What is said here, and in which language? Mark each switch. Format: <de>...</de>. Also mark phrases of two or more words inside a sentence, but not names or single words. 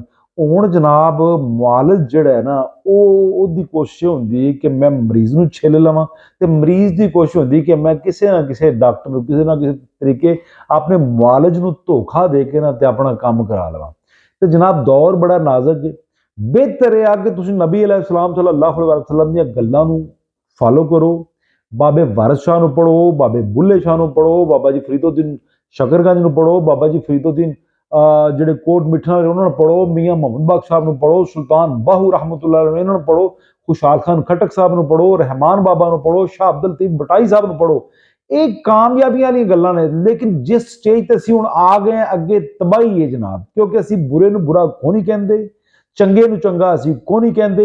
<pa>ਹੁਣ ਜਨਾਬ ਮੁਆਲਜ ਜਿਹੜਾ ਹੈ ਨਾ, ਉਹਦੀ ਕੋਸ਼ਿਸ਼ ਹੁੰਦੀ ਹੈ ਕਿ ਮੈਂ ਮਰੀਜ਼ ਨੂੰ ਛਿੱਲ ਲਵਾਂ, ਤੇ ਮਰੀਜ਼ ਦੀ ਕੋਸ਼ਿਸ਼ ਹੁੰਦੀ ਕਿ ਮੈਂ ਕਿਸੇ ਨਾ ਕਿਸੇ ਡਾਕਟਰ ਨੂੰ ਕਿਸੇ ਨਾ ਕਿਸੇ ਤਰੀਕੇ ਆਪਣੇ ਮੁਆਲਜ ਨੂੰ ਧੋਖਾ ਦੇ ਕੇ ਨਾ ਤੇ ਆਪਣਾ ਕੰਮ ਕਰਾ ਲਵਾਂ। ਤੇ ਜਨਾਬ ਦੌਰ ਬੜਾ ਨਾਜ਼ੁਕ ਹੈ। ਬਿਹਤਰ ਹੈ ਕਿ ਤੁਸੀਂ ਨਬੀ</pa> <ar>عليه السلام صلى الله عليه وسلم</ar> <pa>ਦੀਆਂ ਗੱਲਾਂ ਨੂੰ ਫਾਲੋ ਕਰੋ। ਬਾਬੇ ਵਾਰਿਸ ਸ਼ਾਹ ਨੂੰ ਪੜ੍ਹੋ, ਬਾਬੇ ਬੁੱਲ੍ਹੇ ਸ਼ਾਹ ਨੂੰ ਪੜ੍ਹੋ, ਬਾਬਾ ਜੀ ਫਰੀਦੁੱਦੀਨ ਸ਼ਕਰਗੰਜ ਨੂੰ ਪੜ੍ਹੋ, ਬਾਬਾ ਜੀ ਫਰੀਦੁੱਦੀਨ ਜਿਹੜੇ ਕੋਟ ਮਿੱਠਾ ਵਾਲੇ ਉਹਨਾਂ ਨੂੰ ਪੜੋ, ਮੀਆਂ ਮੁਹੰਮਦ ਬਖਸ਼ ਸਾਹਿਬ ਨੂੰ ਪੜੋ, ਸੁਲਤਾਨ ਬਾਹੂ</pa> <ar>رحمة الله عليه</ar> <pa>ਇਹਨਾਂ ਨੂੰ ਪੜੋ, ਖੁਸ਼ਹਾਲ ਖਾਨ ਖਟਕ ਸਾਹਿਬ ਨੂੰ ਪੜੋ, ਰਹਿਮਾਨ ਬਾਬਾ ਨੂੰ ਪੜੋ, ਸ਼ਾਹ ਅਬਦੁਲ ਲਤੀਫ ਬਟਾਈ ਸਾਹਿਬ ਨੂੰ ਪੜੋ। ਇਹ ਕਾਮਯਾਬੀਆਂ ਵਾਲੀਆਂ ਗੱਲਾਂ ਨੇ। ਲੇਕਿਨ ਜਿਸ ਸਟੇਜ ਤੇ ਅਸੀਂ ਹੁਣ ਆ ਗਏ ਅੱਗੇ ਤਬਾਹੀ ਹੈ ਜਨਾਬ, ਕਿਉਂਕਿ ਅਸੀਂ ਬੁਰੇ ਨੂੰ ਬੁਰਾ ਕੋਈ ਨਹੀਂ ਕਹਿੰਦੇ, ਚੰਗੇ ਨੂੰ ਚੰਗਾ ਅਸੀਂ ਕੋਈ ਨਹੀਂ ਕਹਿੰਦੇ।</pa>